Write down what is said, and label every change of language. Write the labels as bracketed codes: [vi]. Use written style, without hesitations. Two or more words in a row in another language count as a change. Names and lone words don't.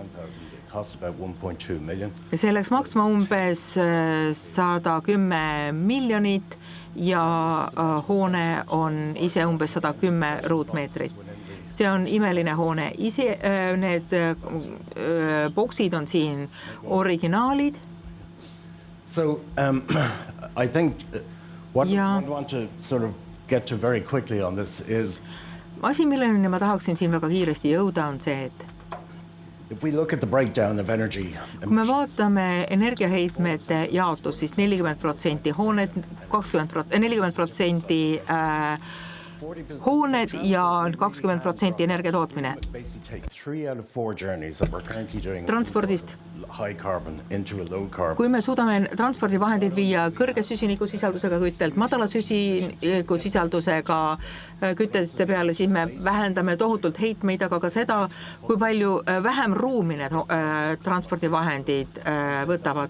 [et] See läks maksma umbes 110 miljonit ja hoone on ise umbes 110 ruutmeetrit. See on imeline hoone. Ise need boksid on siin originaalid. [en] So I think what I want to sort of get to very quickly on this is [et] asi, milleni ma tahaksin siin väga kiiresti jõuda, on see, et [en] if we look at the breakdown of energy, [et] kui me vaatame energiaheitmete jaotus, siis 40% hooned, 40% hooned ja 20% energiatootmine. Transpordist. Kui me suudame transpordivahendid viia kõrge süsinikusisaldusega küttelt madala süsinikusisaldusega kütteste peale, siis me vähendame tohutult heitmeid, aga ka seda, kui palju vähem ruumi need transpordivahendid võtavad.